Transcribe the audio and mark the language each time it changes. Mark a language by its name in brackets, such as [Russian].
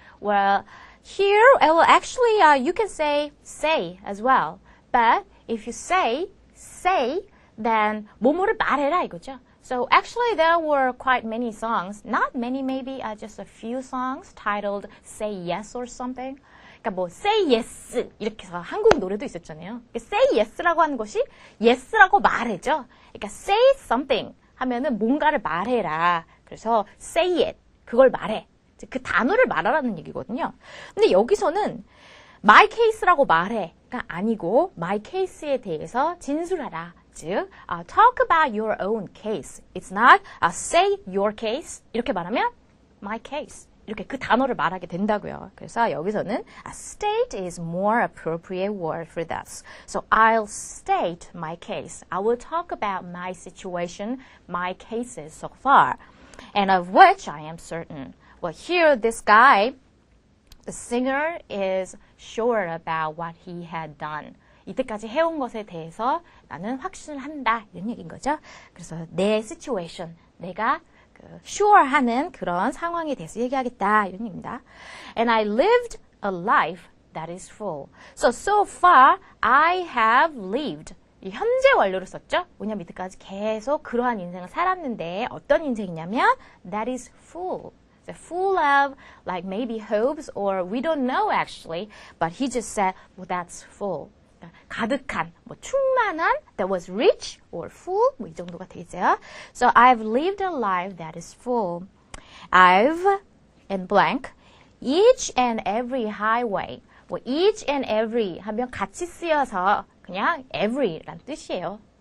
[English] Well, here, well, actually, you can say as well. But if you say, then [Korean] 뭐뭐를 말해라 이거죠. [English] So actually, there were quite many songs. Not many, maybe just a few songs titled Say Yes or something. [Korean] 그러니까 뭐 say yes 이렇게 해서 한국 노래도 있었잖아요. say yes라고 하는 것이 yes라고 말해죠. 그러니까 say something 하면은 뭔가를 말해라. 그래서 say it 그걸 말해. 그 단어를 말하라는 얘기거든요. 근데 여기서는 my case라고 말해가 아니고 my case에 대해서 진술하라. [English] 즉, talk about your own case. It's not say your case [Korean] 이렇게 말하면 [English] my case. [Korean] 이렇게 그 단어를 말하게 된다고요. 그래서 여기서는 [English] state is more appropriate word for this. So I'll state my case. I will talk about my situation, my cases so far, and of which I am certain. Well, here this guy, the singer, is sure about what he had done. [Korean] 이때까지 해온 것에 대해서 나는 확신한다 이런 얘기인 거죠. 그래서 내 situation, 내가 sure하는 그런 상황에 대해서 얘기하겠다 이런 얘기입니다. [English] And I lived a life that is full. So far I have lived. [Korean] 이 현재 완료를 썼죠. 뭐냐면 이때까지 계속 그러한 인생을 살았는데 어떤 인생이냐면 [English] that is full. So full of like maybe hopes or we don't know actually, but he just said, well, that's full. [Korean] 가득한, 뭐 충만한, [English] that was rich or full, [Korean] 뭐 이 정도가 되겠죠. [English] So I've lived a life that is full. I've and blank each and every highway. [Korean] 뭐 each and every 하면 같이 쓰여서 그냥 every란 뜻이에요.